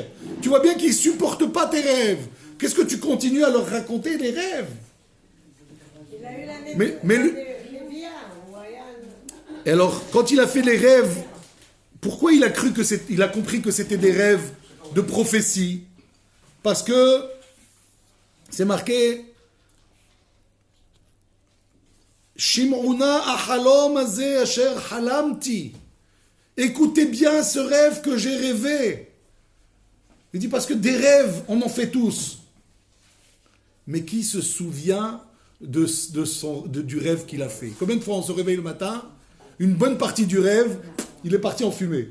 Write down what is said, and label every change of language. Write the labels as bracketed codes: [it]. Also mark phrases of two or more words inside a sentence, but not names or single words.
[fr] Tu vois bien qu'ils ne supportent pas tes rêves. Qu'est-ce que tu continues à leur raconter les rêves? Il a eu la même mais et alors, quand il a fait les rêves, pourquoi il a compris que c'était des rêves de prophétie? Parce que c'est marqué [he] שמעו נא החלום הזה אשר חלמתי. [fr] Écoutez bien ce rêve que j'ai rêvé. Il dit parce que des rêves, on en fait tous. Mais qui se souvient du rêve qu'il a fait? Combien de fois on se réveille le matin, une bonne partie du rêve, il est parti en fumée.